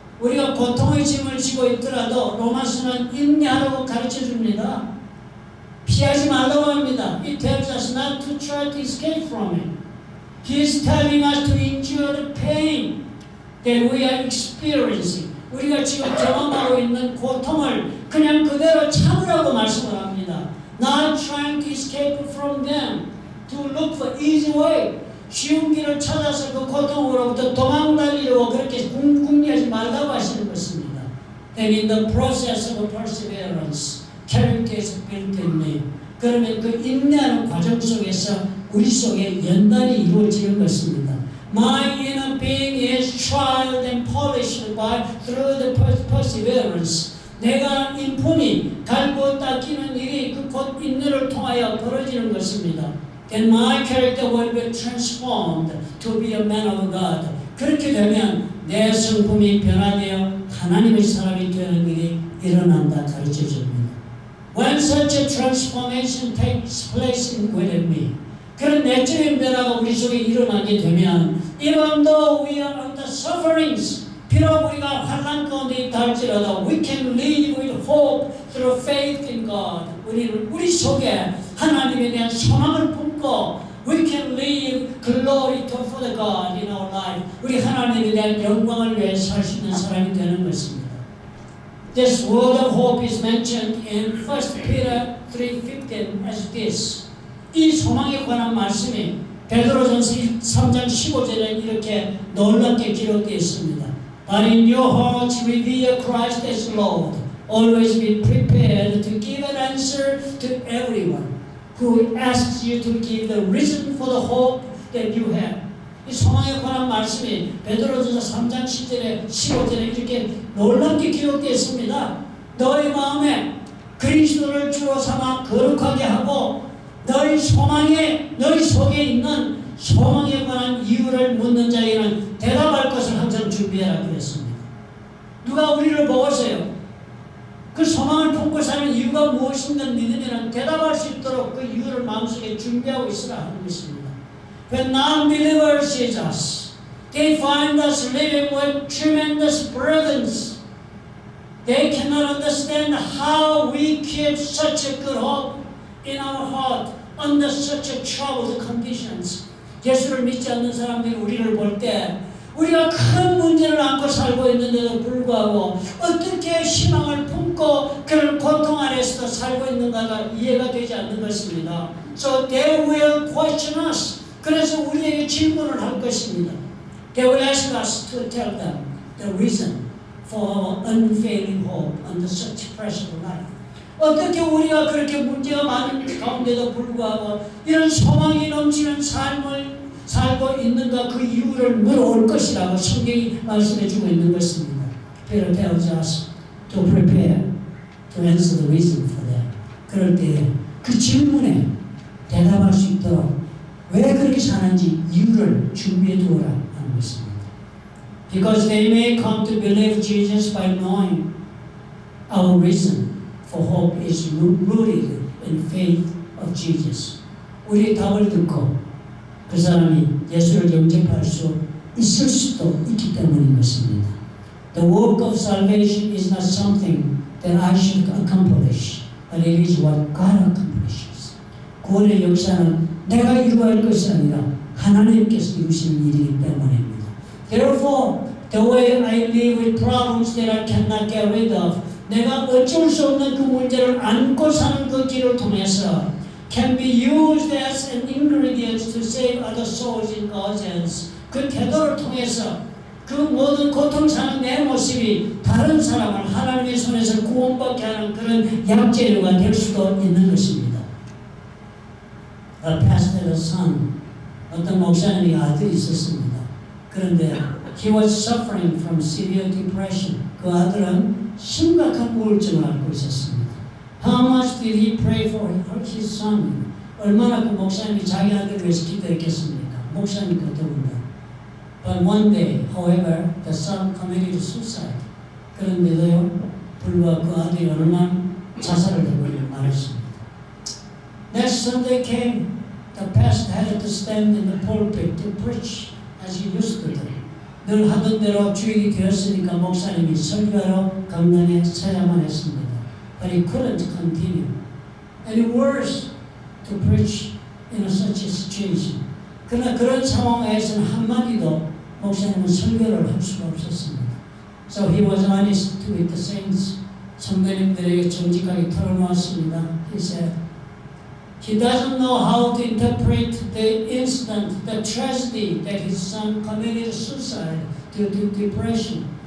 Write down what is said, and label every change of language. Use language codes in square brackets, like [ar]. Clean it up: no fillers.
[ko] 우리가 고통의 짐을 지고 있더라도 로마서는 인내하라고 가르쳐 줍니다. 피하지 말라고 합니다. [en] It tells us not to try to escape from it. He is telling us to endure the pain that we are experiencing. [ko] 우리가 지금 경험하고 있는 고통을 그냥 그대로 참으라고 말씀을 합니다. [en] Not trying to escape from them, to look for easy way. [ko] 쉬운 길을 찾아서 그 고통으로부터 도망다니려고 그렇게 궁리하지 말라고 하시는 것입니다. [en] And in the process of perseverance, character is built in me. [ko] 그러면 그 인내하는 과정 속에서 우리 속에 연단이 이루어지는 것입니다. [en] My inner being is tried and polished through the perseverance. [ko] 내가 인품이 갈고 닦이는 일이 그 곧 인내를 통하여 벌어지는 것입니다. [en] Then my character will be transformed to be a man of God. [ko] 그렇게 되면 내 성품이 변화되어 하나님의 사람이 되는 일이 일어난다 가르쳐 줍니다. [en] When such a transformation takes place within me, [ko] 그런 내적인 변화가 우리 속에 일어나게 되면 [en] even though we are under sufferings, [ko] 비록 우리가 환난 가운데 있다 할지라도 [en] we can live with hope through faith in God. [ko] 우리는 우리 속에 하나님에 대한 소망을 품고 [en] we can live glory for the God in our life. [ko] 우리 하나님에 대한 영광을 위해 살 수 있는 사람이 되는 것입니다. [en] This word of hope is mentioned in 1 Peter 3:15 as this. [ko] 이 소망에 관한 말씀이 베드로전서 3장 15절에 이렇게 놀랍게 기록되어 있습니다. [en] But in your hearts revere Christ as Lord. Always be prepared to give an answer to everyone who asks you to give the reason for the hope that you have. [ko] 이 소망에 관한 말씀이 베드로전서 3장 10절에 15절에 이렇게 놀랍게 기록되어 있습니다. 너희 마음에 그리스도를 주로 삼아 거룩하게 하고 너희 소망에 너희 속에 있는 소망에 관한 이유를 묻는 자에게는 대답할 것을 항상 준비해라 그랬습니다. 누가 우리를 보고서요 그 소망을 품고 사는 이유가 무엇인가 믿으면 대답할 수 있도록 그 이유를 마음속에 준비하고 있으라 하는 것입니다. [en] When non-believers see us, they find us living with tremendous burdens. They cannot understand how we keep such a good hope in our heart under such a troubled conditions. [ko] 예수를 믿지 않는 사람들이 우리를 볼 때 우리가 큰 문제를 안고 살고 있는데도 불구하고 어떻게 희망을 품고 그런 고통 안에서도 살고 있는가가 이해가 되지 않는 것입니다. [en] So they will question us. [ko] 그래서 우리에게 질문을 할 것입니다. [en] They will ask us to tell them the reason for our unfailing hope under such pressure of life. [ko] 어떻게 우리가 그렇게 문제가 많은 가운데도 불구하고 이런 소망이 넘치는 삶을 살고 있는가 그 이유를 물어올 것이라고 성경이 말씀해주고 있는 것입니다. [en] Peter tells us to prepare to answer the reason for that. [ko] 그럴 때 그 질문에 대답할 수 있도록 왜 그렇게 사는지 이유를 준비해 두어라 하는 것입니다. [en] Because they may come to believe Jesus by knowing our reason for hope is rooted in faith of Jesus. [ko] 우리의 답을 듣고 그 사람이 예수를 영접할 수 있을 수도 있기 때문인 것입니다. [en] The work of salvation is not something that I should accomplish, but it is what God accomplishes. [ko] 구원의 역사는 내가 이루어야 할 것이 아니라 하나님께서 이루시는 일이기 때문입니다. [en] Therefore, the way I live with problems that I cannot get rid of, [ko] 내가 어쩔 수 없는 그 문제를 안고 사는 그 길을 통해서 [en] can be used as an ingredient to save other souls in God's hands. [ko] 그 태도를 통해서 그 모든 고통 사는 내 모습이 다른 사람을 하나님의 손에서 구원받게 하는 그런 약재료가 될 수도 있는 것입니다. [en] A pastor had a son. [ko] 어떤 목사님이 아들이 있었습니다. 그런데 [en] he was suffering from severe depression. [ko] 그 아들은 심각한 우울증을 앓고 있었습니다. [en] How much did he pray for his son? [ko] 얼마나 그 목사님이 자기 아들을 위해서 기도했겠습니까? 목사님과 더군다나. [en] But one day, however, the son committed suicide. [ko] 그런데도요, 불과 그 아들이 어느 날 자살을 해버리고 말했습니다. [en] Next Sunday came. The pastor had to stand in the pulpit to preach as he used to do. [ko] 늘 하던 대로 주일이 되었으니까 목사님이 설교하러 강단에 서야만 했습니다. [en] But he couldn't continue. And worse, to preach in such a situation. [ko] 그러나 그런 상황에서는 한마디도 목사님은 설교를 할 수가 없었습니다. [en] So he was honest with the saints. [ko] 성도님들에게 정직하게 털어놓았습니다. [en] He said, he doesn't know how to interpret the incident, the tragedy that his son committed suicide due to depression.